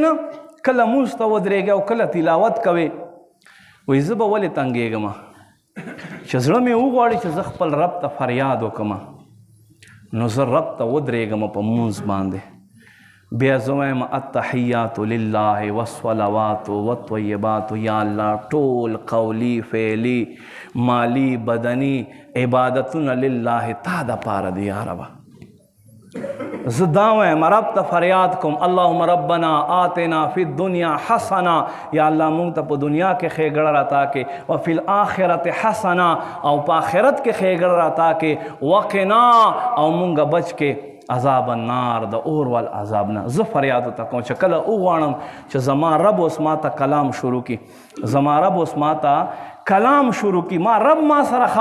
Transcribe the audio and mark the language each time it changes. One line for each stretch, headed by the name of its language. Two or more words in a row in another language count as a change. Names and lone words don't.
Pashto: نه کله مونځ ته ودرېږې او کله تلاوت کوې وایي زه به ولې تنګېږم چې زړه مې وغواړي چې زه خپل رب ته فریاد وکړم نو زه رب ته ودرېږم په مونځ باندې بیا زه وایم
Arabic: التحیات لله والصلوات والطیبات یا الله
Pashto: ټول قولی فعلی مالی بدنی عبادتونه لله تا دپاره دي یا ربه زه دا وایم رب ته فریاد کوم
Arabic: اللهم ربنا آتنا فی الدنیا حسنه یا الله
Pashto: مونږ ته په دنیا کې ښېګړه راتا کې
Arabic: وفي الآخرت حسنه
Pashto: او په آخرت کې ښېګړه راتا کې وقنا او مونږ بچ کې
Arabic: عذاب النار
Pashto: د اور والعذاب نه زه فریاد ورته کوم چې کله وغواړم چې زما رب اوس ما ته کلام شروع کړي زما رب اوس ما ته کلام شروع کړي ما رب ما سره